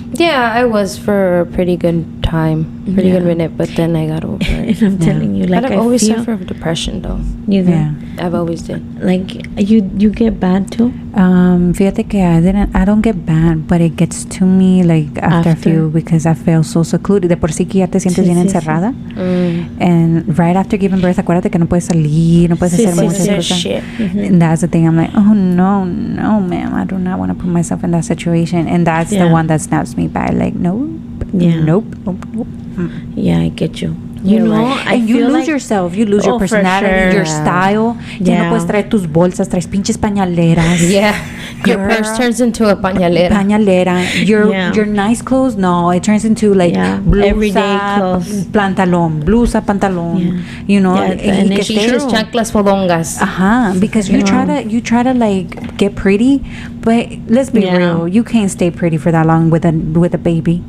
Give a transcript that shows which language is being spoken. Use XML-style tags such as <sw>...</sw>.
<en>Yeah, I was for a pretty good time, good minute, but then I got over it. And I'm telling you, like But I've always suffered from depression, though. You do? Yeah. I've always did. Like you get bad too.</en> <es>Fíjate que</es> <en>I don't get bad, but it gets to me like after a few, because I feel so secluded.</en> <es>De por sí que ya te sientes bien encerrada.</es> <en>And right after giving birth,</en> <es>acuérdate que no puedes salir, no puedes hacer muchas cosas.</es> <en>Shit. And that's the thing. I'm like, oh no, ma'am, I do not want to put myself in that situation. And that's the one that snaps me back. Like, nope. Nope. Yeah, I get you. You know, and you lose yourself. You lose your personality, your style.</en> <es>Ya no puedes traer tus bolsas, traes pinches pañaleras.</es> <en>Yeah. Your purse turns into a pañalera. Your nice clothes, no, it turns into like blusa, everyday clothes.</en> <es>Blusa, pantalón.</es> <en>You know, and it's</en> <es>pinches chanclas fodongas.</es> <en>Because you try to like get pretty, but let's be real, you can't stay pretty for that long with a baby.</en>